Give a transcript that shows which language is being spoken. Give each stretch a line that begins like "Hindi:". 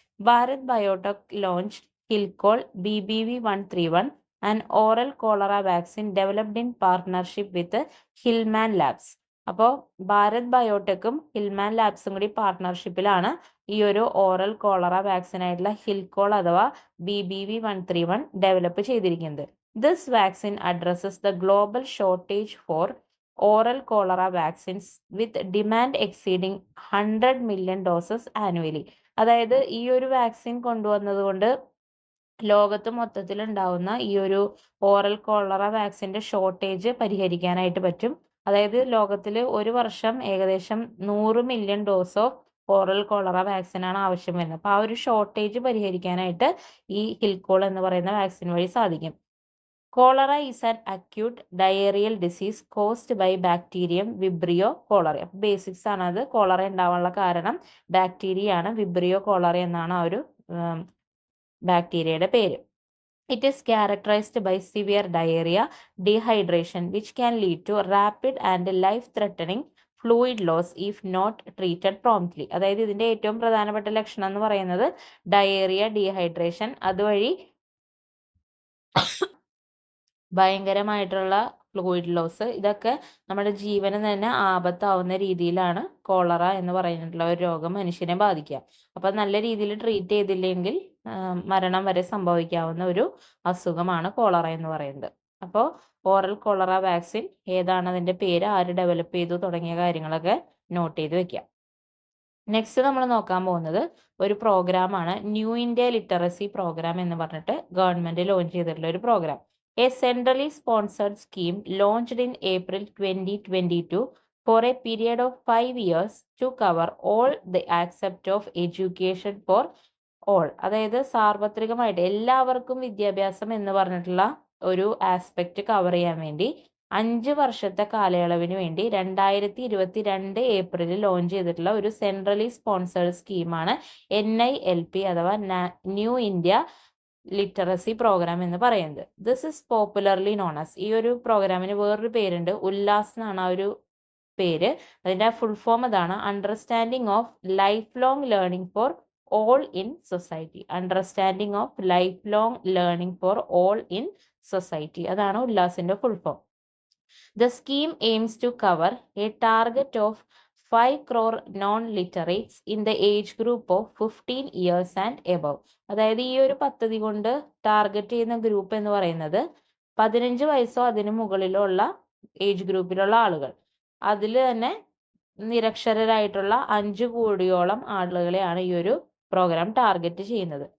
English: Bharat Biotech launch Hillchol BBV131 and oral cholera vaccine developed in partnership with Hilleman labs.
Malayalam: അപ്പോൾ Bharat ബയോടെക്കും Hillman ലാബ്സും കൂടി പാർട്ട്ണർഷിപ്പിലാണ് ഈ ഒരു oral cholera vaccine ആയിട്ടുള്ള ഹിൽകോൾ അഥവാ BBV131 ഡെവലപ്പ് ചെയ്തിരിക്കുന്നത്.
English: This vaccine addresses the global shortage for oral cholera vaccines with demand exceeding 100 million doses annually.
Malayalam: അതായത് ഈ ഒരു വാക്സിൻ കൊണ്ടുവന്നത് കൊണ്ട് ലോകത്ത് മൊത്തത്തിൽ ഉണ്ടാവുന്ന ഈ ഒരു ഓറൽ കോളറ വാക്സിൻ്റെ ഷോർട്ടേജ് പരിഹരിക്കാനായിട്ട് പറ്റും. അതായത് ലോകത്തിൽ ഒരു വർഷം ഏകദേശം 100 million dose of oral cholera വാക്സിനാണ് ആവശ്യം വരുന്നത്. അപ്പോൾ ആ ഒരു ഷോർട്ടേജ് പരിഹരിക്കാനായിട്ട് ഈ ഹിൽകോൾ എന്ന് പറയുന്ന വാക്സിൻ വഴി സാധിക്കും.
English: Cholera is an acute diarrhoeal disease caused by bacterium vibrio cholera.
Malayalam: അപ്പോൾ ബേസിക്സ് ആണ് അത്. കോളറ ഉണ്ടാവാനുള്ള കാരണം ബാക്ടീരിയ ആണ്. വിബ്രിയോ കോളറ എന്നാണ് ആ ഒരു ബാക്ടീരിയയുടെ പേര്.
English: It is characterized by severe diarrhea, dehydration, which can lead to rapid and life-threatening fluid loss if not treated promptly.
Malayalam: അതായത് ഇതിൻ്റെ ഏറ്റവും പ്രധാനപ്പെട്ട ലക്ഷണം എന്ന് പറയുന്നത് ഡയേറിയ, ഡീഹൈഡ്രേഷൻ, അതുവഴി ഭയങ്കരമായിട്ടുള്ള ഫ്ലൂയിഡ് ലോസ്, ഇതൊക്കെ നമ്മുടെ ജീവന് തന്നെ ആപത്താവുന്ന രീതിയിലാണ് കോളറ എന്ന് പറയുന്നിട്ടുള്ള ഒരു രോഗം മനുഷ്യനെ ബാധിക്കുക. അപ്പം നല്ല രീതിയിൽ ട്രീറ്റ് ചെയ്തില്ലെങ്കിൽ മരണം വരെ സംഭവിക്കാവുന്ന ഒരു അസുഖമാണ് കോളറ എന്ന് പറയുന്നത്. അപ്പോൾ ഓറൽ കോളറ വാക്സിൻ ഏതാണ്, അതിൻ്റെ പേര്, ആര് ഡെവലപ്പ് ചെയ്തു തുടങ്ങിയ കാര്യങ്ങളൊക്കെ നോട്ട് ചെയ്ത് വെക്കുക. നെക്സ്റ്റ് നമ്മൾ നോക്കാൻ പോകുന്നത് ഒരു പ്രോഗ്രാമാണ്, ന്യൂ ഇന്ത്യ ലിറ്ററസി പ്രോഗ്രാം എന്ന് പറഞ്ഞിട്ട് ഗവൺമെൻറ് ലോഞ്ച് ചെയ്തിട്ടുള്ള ഒരു programme.
English: A centrally sponsored scheme launched in April 2022 for a period of 5 years to cover all the aspects of education for
Malayalam: all, അതായത് സാർവത്രികമായിട്ട് എല്ലാവർക്കും വിദ്യാഭ്യാസം എന്ന് പറഞ്ഞിട്ടുള്ള ഒരു ആസ്പെക്ട് കവർ ചെയ്യാൻ വേണ്ടി 5 വർഷത്തെ കാലയളവിന് വേണ്ടി 2022 ഏപ്രിലിൽ ലോഞ്ച് ചെയ്തിട്ടുള്ള ഒരു സെൻട്രലി സ്പോൺസേർഡ് സ്കീമാണ് NILP അഥവാ ന്യൂ ഇന്ത്യ ലിറ്ററസി പ്രോഗ്രാം എന്ന് പറയുന്നത്.
English: this is popularly known as,
Malayalam: ഈ ഒരു പ്രോഗ്രാമിന് വേറൊരു പേരുണ്ട്, ഉല്ലാസ് എന്നാണ് ആ ഒരു പേര്. അതിന്റെ ഫുൾ ഫോം അതാണ്,
English: Understanding of life long learning for all in society. Understanding of life long learning for all in society,
Malayalam: അതാണ് ഉല്ലാസിന്റെ full form.
English: The scheme aims to cover a target of 5 crore non-literates in the age group of 15 years and above.
Malayalam: അതായത് ഈ ഒരു പദ്ധതി കൊണ്ട് target ചെയ്യുന്ന group എന്ന് പറയുന്നത് 15 വയസ്സോ അതിനു മുകളിലോ ഉള്ള ഏജ് ഗ്രൂപ്പിലുള്ള ആളുകൾ. അതിൽ തന്നെ നിരക്ഷരരായിട്ടുള്ള 5 കോടിയോളം ആളുകളെയാണ് ഈ ഒരു പ്രോഗ്രാം ടാർഗറ്റ് ചെയ്യുന്നത്.